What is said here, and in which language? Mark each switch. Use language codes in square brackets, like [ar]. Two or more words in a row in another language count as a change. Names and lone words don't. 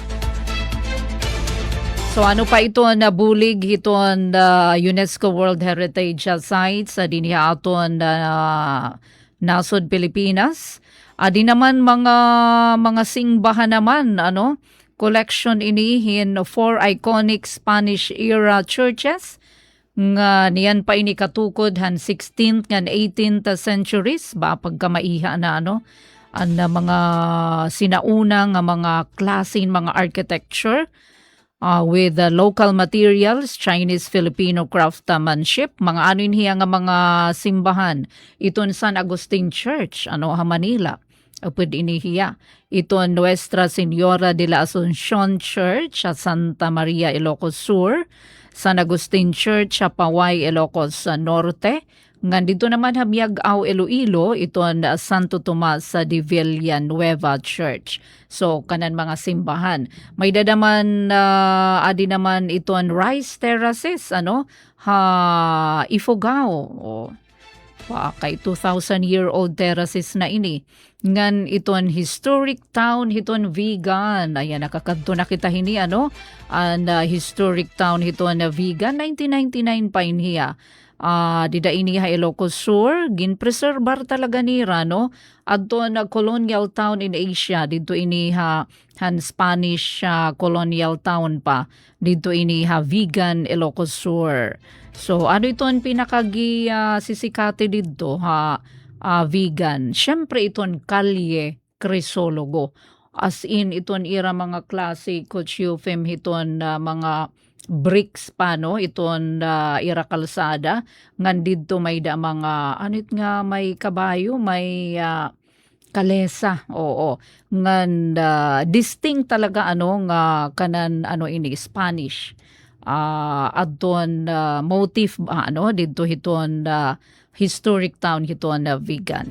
[war] So ano pa ito bulig hiton UNESCO World Heritage Sites dinhi aton nasod Pilipinas. Di naman mga singbahan naman collection ini in [en] 4 iconic Spanish era [war] churches nga niyan pa ini katukod han [en] 16th and 18th centuries [war] ba pagkamaiha na ang mga sinauna nga mga klase mga [en] architecture with local materials, Chinese Filipino craftsmanship, [war] mga hiya nga mga simbahan iton San Agustin Church Manila. Upod inihiya. Ito Nuestra Señora de la Asunción Church sa Santa Maria, Ilocos Sur, San Agustin Church sa Paway, Ilocos Norte. Ngan dito naman Hamiag-Aw, Iloilo, ito Santo Tomas de Villanueva Church. So, kanan mga simbahan. May dadaman, adi naman ito Rice Terraces, Ifugao. Kay [en] 2,000-year-old terraces [war] na ini. Ngan iton [en] historic town [war] hiton Vigan. Ayan, nakakadto na kita hini [en] and historic town [war] hiton Vigan 1999 pa iniya. Dida iniha Ilocos Sur, ginpreserbar talaga nira adto na [en] colonial town in Asia [war] dito iniha han [en] Spanish colonial town [war] pa dito iniha Vigan Ilocos Sur. So ano iton pinakagi sisikate dito Vigan. Siyempre iton Kalye Crisologo. [en] As in [war] iton ira mga klase Cochufem hiton mga bricks pa iton ira kalsada ngan didto may da mga anit nga may kabayo may kalesa ngan distinct talaga nga kanan ini Spanish adton motif didto hiton [en] historic town [war] hiton Vigan.